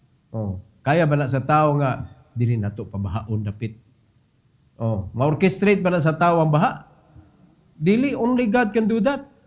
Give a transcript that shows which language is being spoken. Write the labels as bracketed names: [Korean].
[Cebuano] Oh, kaya ba na sa tao nga dili nato pabahaon dapit. Oh, ma-orchestrate ba na sa tao ang baha? Dili, [English] only God can do that.